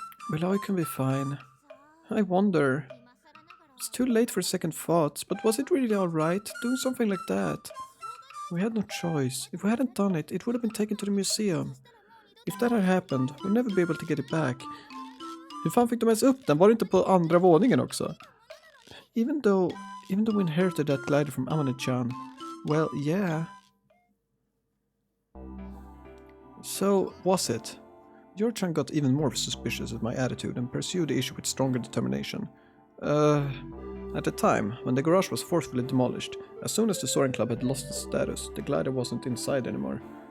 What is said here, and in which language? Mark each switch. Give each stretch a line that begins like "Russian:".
English: Well, I can be fine. I wonder. It's too late for second thoughts, but was it really alright doing something like that? We had no choice. If we hadn't done it, it would have been taken to the museum. If that had happened, we'd never be able to get it back.
Swedish: Hur fan fick de ens upp den? Var det inte på andra våningen också?
English: Even though we inherited that glider from Amane-chan, well, yeah. So, was it? Your-chan got even more suspicious of my attitude and pursued the issue with stronger determination. At the time, when the garage was forcefully demolished, as soon as the Soaring Club had lost its status, the glider wasn't inside anymore.